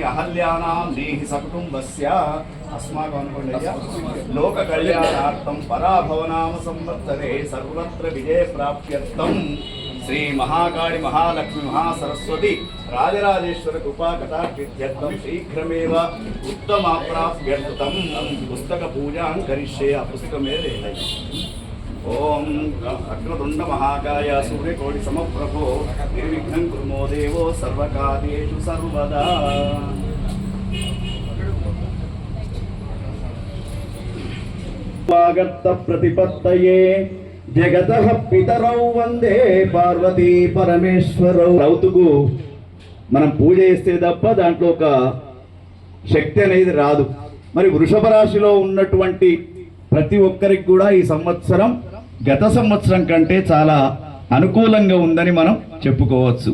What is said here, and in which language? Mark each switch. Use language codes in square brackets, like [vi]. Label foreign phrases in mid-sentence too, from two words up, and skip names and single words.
[sa] अहल्यानां देहि सकुटुम्बस्य अस्माकं लोककल्याणार्थं पराभवनाम संवत्सरे सर्वत्र विजय प्राप्त्यर्थं श्री महाकाली महालक्ष्मी महासरस्वती राजराजेश्वर कृपा कटाक्षित्यर्थं शीघ्रमेव उत्तमाप्राप्त्यर्थं पुस्तक पूजां करिष्ये पुस्तकमेव ओम अग्रतुंड महाकाय सूर्यकोटि समप्रभो निर्विघ्नं कुरु देवो सर्वकार्येषु सर्वदा। स्वागत प्रतिपत्तये जगतः पितरौ वंदे पार्वती परमेश्वरौ। [te] రౌతుకు మనం పూజ చేస్తే తప్ప దాంట్లో ఒక శక్తి అనేది రాదు. మరి వృషభ రాశిలో ఉన్నటువంటి ప్రతి ఒక్కరికి కూడా ఈ సంవత్సరం గత సంవత్సరం కంటే చాలా అనుకూలంగా ఉందని మనం చెప్పుకోవచ్చు.